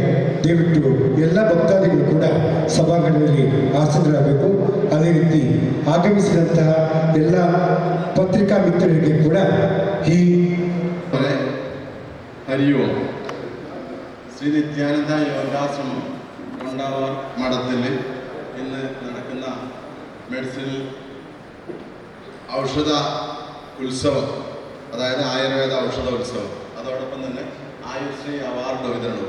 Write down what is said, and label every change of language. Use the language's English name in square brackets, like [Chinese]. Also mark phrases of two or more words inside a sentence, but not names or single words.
[Kannada] ದಯವಿಟ್ಟು ಎಲ್ಲ ಭಕ್ತಾದಿಗಳು ಕೂಡ ಸಭಾಂಗಣದಲ್ಲಿ ಆಸೀನರಾಗಬೇಕು. ಅದೇ ರೀತಿ ಆಗಮಿಸಿದಂತಹ ಎಲ್ಲ ಪತ್ರಿಕಾ ಮಿತ್ರರಿಗೆ ಕೂಡ ಈ [Malayalam] ഹരിയോ ശ്രീ നിത്യാനന്ദ യോഗാശ്രമം കൊണ്ടാവാർ മഠത്തിൽ ഇന്ന് നടക്കുന്ന മെഡിസിൻ ഔഷധ ഉത്സവം, അതായത് ആയുർവേദ ഔഷധ ഉത്സവം, അതോടൊപ്പം തന്നെ ആയുശ്രീ അവാർഡ് വിതരണവും.